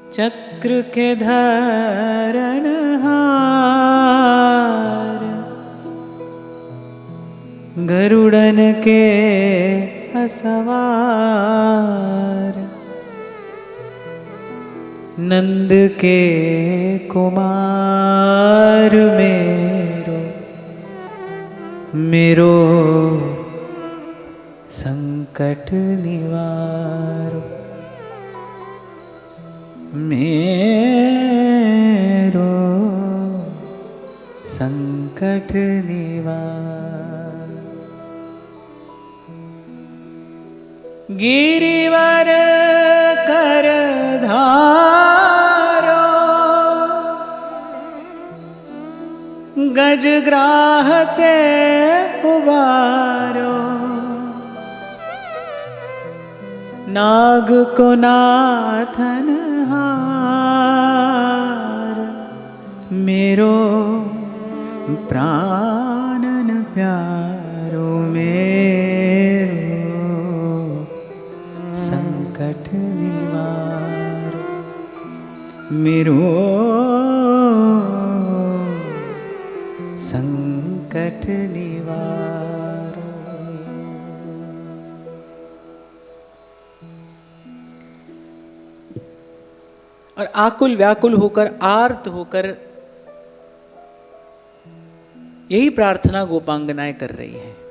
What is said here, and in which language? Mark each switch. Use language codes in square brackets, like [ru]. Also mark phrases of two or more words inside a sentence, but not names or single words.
[bra] चक्र के धरणहार, गरुड़न के असवार, नंद के कुमार मेरो संकट निवारो, मेरो संकट निवार। गिरिवर कर धारो, गजग्राह ते उबारो, नाग को नाथन हार, मेरो प्राणन प्यारो, मेरो संकट निवारो, मेरो संकट निवारो। [hi] और आकुल व्याकुल होकर, आर्त होकर यही प्रार्थना गोपांगनाएं कर रही हैं।